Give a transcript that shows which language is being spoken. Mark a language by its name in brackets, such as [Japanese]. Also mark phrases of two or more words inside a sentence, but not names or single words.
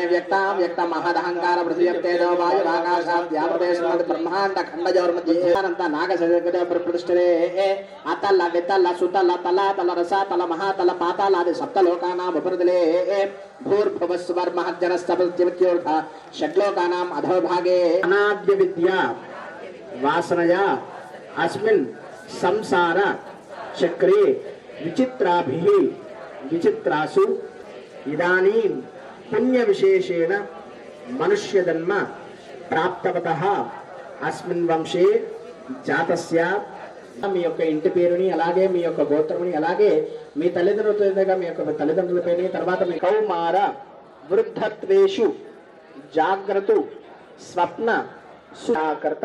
[Sanskrit] व्यक्तां व्यक्तं महदहङ्कार पृथिव्यप्तेजो वायुराकाशाद्याप्रदेशमद् ब्रह्माण्ड खण्डयोर्मध्ये अनन्त नागसर्गजो प्रतिष्ठिते अतल वितल सुतल तलातल रसातल महातल पातालादि सप्तलोकानाम् उपरितले भूर्भुवस्वर्महज्जनस्तपत्यमत्योर्थ षड्लोकानाम् अधोभागे अनाद्य विद्या वासनया अस्मिन् संसार चक्रे विचित्राभिः विचित्रासु इदानीं పుణ్య విశేషేణ మనుష్య జన్మ ప్రాప్తవతః అస్మిన్ వంశే జాతస్య [Telugu] మీ యొక్క ఇంటి పేరుని అలాగే మీ యొక్క గోత్రముని అలాగే మీ తల్లిదండ్రులతో మీ యొక్క తల్లిదండ్రులపైన తర్వాత మీ [Sanskrit] కౌమార వృద్ధత్వేషు జాగ్రత్త స్వప్న సుకర్త